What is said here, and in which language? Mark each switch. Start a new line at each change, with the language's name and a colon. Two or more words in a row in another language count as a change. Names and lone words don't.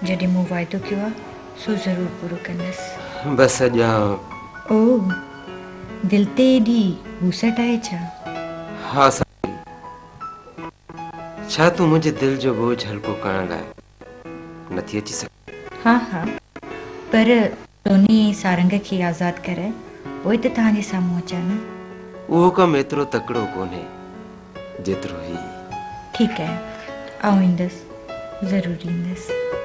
Sindhi: जॾहिं मूं वाइदो कयो आहे सो ज़रूरु पूरो कंदसि। बस अॼा। ओह, दिल ते एॾी बूसट आहे छा? हाँ साईं। छा तूं मुंहिंजे दिल जो बोझ हल्को करण लाइ नथी अची सघे? हाँ हाँ, पर सोनी सारंग खे आज़ाद कराए पोइ त तव्हांजे साम्हूं अचां न। उहो कमु एतिरो तकिड़ो कोन्हे जेतिरो ही। ठीकु आहे, आउं ईंदसि, ज़रूरु ईंदसि।